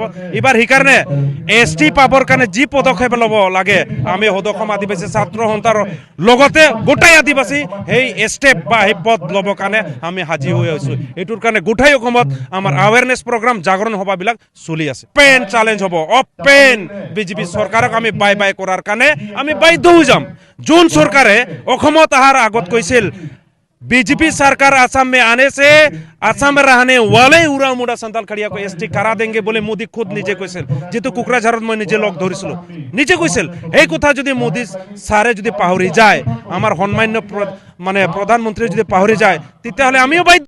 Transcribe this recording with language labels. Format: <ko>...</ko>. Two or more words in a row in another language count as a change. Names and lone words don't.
<as>এইবাৰ সেইকাৰণে ST পাবৰ কাৰণে যি পদক্ষেপ ল'ব লাগে, আমি সদৌ আদিবাসী ছাত্ৰ সন্থাৰ লগতে গোটাই আদিবাসী সেই ষ্টেপ বা সেই পদ ল'বৰ কাৰণে আমি হাজিৰ হৈ আছোঁ। এইটোৰ কাৰণে গোটাই অসমত আমাৰ</as> <en>awareness program,</en> <as>জাগৰণ সভাবিলাক চলি আছে।</as> <en>open challenge</en> <as>হ'ব, অপেন বিজেপি চৰকাৰক আমি বাই বাই কৰাৰ কাৰণে আমি বাধ্য হৈ যাম। যোন চৰকাৰে অসমত অহাৰ আগত কৈছিল</as> <hi>बीजेपी सरकार असम में आने से असम में रहने वाले उरां मुंडा संताल खड़िया को ST करा देंगे बोले मोदी खुद निजे</hi> <as>কৈছিল, যেটো কুকৰাঝাৰত মই নিজে লগ ধৰিছিলো, নিজে কৈছিল। এই কথা যদি মোদী সাৰে যদি পাহৰি যায়, আমাৰ সন্মান্য মানে প্ৰধানমন্ত্ৰী যদি পাহৰি যায়, তেতিয়াহ'লে আমিও</as>